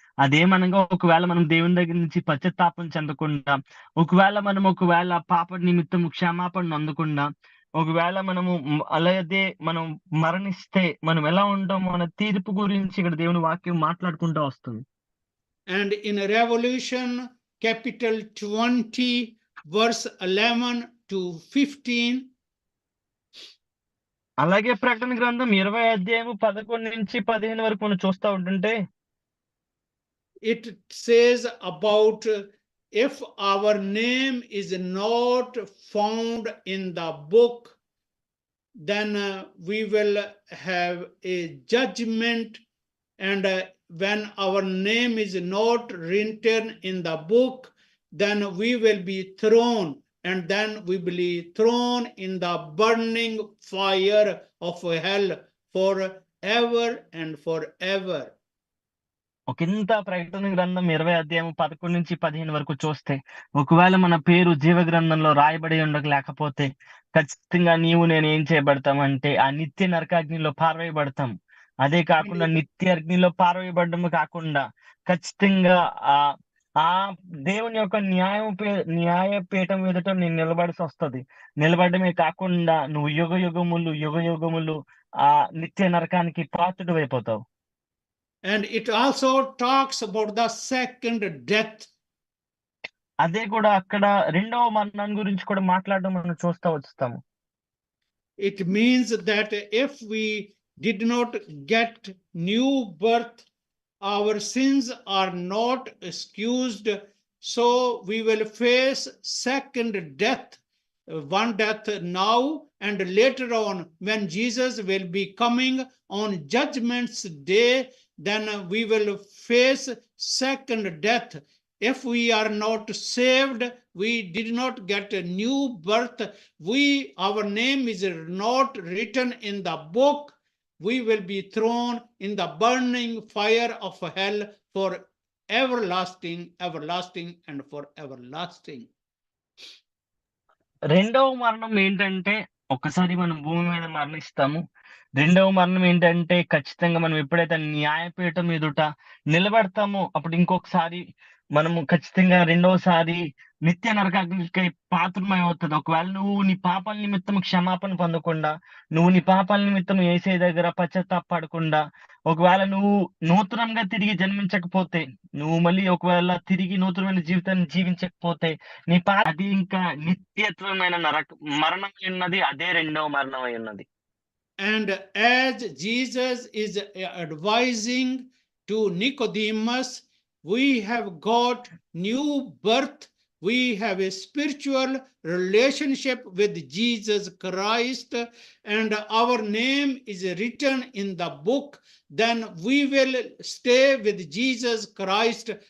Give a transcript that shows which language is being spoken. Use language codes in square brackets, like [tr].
[te] అదేమనగా ఒకవేళ మనం దేవుని దగ్గర నుంచి పశ్చాత్తాపం చెందకుండా, ఒకవేళ పాప నిమిత్తం క్షమాపణ అందకుండా, ఒకవేళ మనము అలాగే మనం మరణిస్తే మనం ఎలా ఉంటామో అనే తీర్పు గురించి ఇక్కడ దేవుని వాక్యం మాట్లాడుకుంటూ వస్తుంది. [en] And in Revelation capital 20 verse 11 to 15, [te] అలాగే ప్రకటన గ్రంథం 20:11-15 వరకు మనం చూస్తా ఉంటుంటే, [en] it says about if our name is not found in the book, then we will have a judgment, and when our name is not written in the book, then we will be thrown, and then we will be thrown in the burning fire of hell forever and forever. [te] ఒకంత ప్రకటన గ్రంథం 20:11-15 వరకు చూస్తే, ఒకవేళ మన పేరు జీవ గ్రంథంలో రాయబడి ఉండలేకపోతే ఖచ్చితంగా నీవు నేను ఏం చేయబడతామంటే ఆ నిత్య నరకాగ్నిలో పారవేయబడతాం. అదే కాకుండా నిత్య అగ్నిలో పారవేయబడము కాకుండా ఖచ్చితంగా ఆ దేవుని యొక్క న్యాయపీఠం ఎదుట నేను నిలబడాల్సి వస్తుంది. నిలబడమే కాకుండా నువ్వు యుగ యుగములు ఆ నిత్య నరకానికి పాత్రుడు అయిపోతావు. [en] And it also talks about the second death. [te] అదే కూడా అక్కడ రెండవ మరణం గురించి కూడా మాట్లాడడం మనం చూస్తా వస్తాము. [en] It means that if we did not get new birth, our sins are not excused, so we will face second death, one death now, and later on when Jesus will be coming on judgment's day, then we will face second death. If we are not saved, we did not get a new birth, our name is not written in the book, we will be thrown in the burning fire of hell for everlasting and for everlasting. [te] రెండవ మరణం ఏంటంటే, ఒకసారి మనం భూమి మీద మరణిస్తాము. రెండవ మరణం ఏంటంటే, ఖచ్చితంగా మనం ఎప్పుడైతే న్యాయపీఠం ఎదుట నిలబడతామో అప్పుడు ఇంకొకసారి మనము ఖచ్చితంగా రెండవసారి నిత్య నరకాగ్నికి పాత్రమై అవుతుంది. ఒకవేళ నువ్వు నీ పాపాల నిమిత్తం క్షమాపణ పొందకుండా, నువ్వు నీ పాపాల నిమిత్తం యేసయ్య దగ్గర పశ్చాత్తాపపడకుండా, ఒకవేళ నువ్వు నూతనంగా తిరిగి జన్మించకపోతే, నువ్వు మళ్ళీ ఒకవేళ తిరిగి నూతనమైన జీవితాన్ని జీవించకపోతే నీ అది ఇంకా నిత్యత్వమైన మరణం ఉన్నది. అదే రెండవ మరణం అయి ఉన్నది. [en] And as Jesus is advising to Nicodemus, we have got new birth, we have a spiritual relationship with Jesus Christ, and our name is written in the book, then we will stay with Jesus Christ